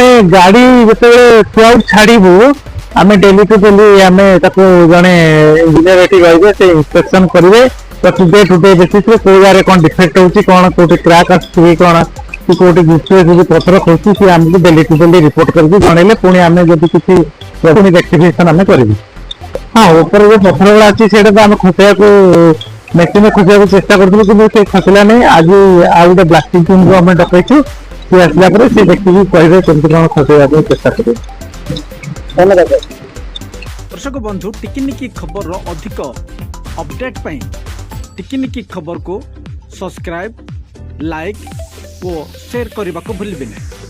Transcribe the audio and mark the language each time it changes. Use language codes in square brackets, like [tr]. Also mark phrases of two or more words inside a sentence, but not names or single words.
[or] ଗାଡି ଯେତେବେଳେ ଥ୍ରୁଆଉଟ ଛାଡିବୁ ଆମେ [en] daily to daily [or] ଆମେ ତାକୁ ଜଣେ ଇଞ୍ଜିନିୟର ଏଠି ରହିବେ, ସେ ଇନ୍ସପେକ୍ସନ କରିବେ [en] day to day [or] ବେସିସରେ କୋଉ ଜାଗାରେ କଣ ଡିଫେକ୍ଟ ହଉଛି, କଣ କୋଉଠି କ୍ରାକ୍ ଆସୁଛି, କଣ କି କୋଉଠି ପଥର ଖସୁଛି, ସେ ଆମକୁ [en] daily to daily [or] ରିପୋର୍ଟ କରିକି ଜଣେଇଲେ ପୁଣି ଆମେ ଯଦି କିଛି ପୁଣି ରେକ୍ଟିଫିକେସନ ଆମେ କରିବୁ। ହଁ, ଉପରେ ଯୋଉ ପଥର ଗୁଡା ଅଛି ସେଇଟା ତ ଆମେ ଖସେଇବାକୁ ମେସିନରେ ଖସିବାକୁ ଚେଷ୍ଟା କରୁଥିଲୁ କିନ୍ତୁ ସେ ଖସିଲା ନାହିଁ। ଆଜି ଆଉ ଗୋଟେ [en] blasting teamକୁ [or] ଆମେ ଡକେଇଛୁ, ସେ ଆସିଲା ପରେ ସେ ଦେଖିକି କହିବେ କେମିତି କଣ ଖସେଇବା ପାଇଁ ଚେଷ୍ଟା କରିବେ। ଧନ୍ୟବାଦ। ଦର୍ଶକ ବନ୍ଧୁ ଟିକିନିକି ଖବର ଅଧିକ ଅପଡେଟ ପାଇଁ [hi] टिकिनिकी खबर को सब्सक्राइब, लाइक और शेयर करने को भूलिए नहीं।